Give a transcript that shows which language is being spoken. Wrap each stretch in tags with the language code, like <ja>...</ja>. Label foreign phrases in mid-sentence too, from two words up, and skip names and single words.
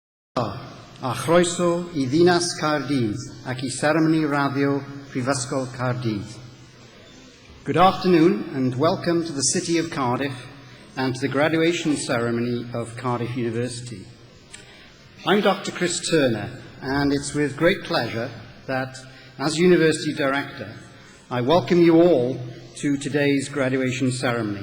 <cy>A chroeso I ddinas Cardiff ac I seremoni radio Prifysgol Cardiff.</cy> <en>Good afternoon and welcome to the city of Cardiff and to the graduation ceremony of Cardiff University. I'm Dr. Chris Turner, and it's with great pleasure that, as University Director, I welcome you all to today's graduation ceremony.</en>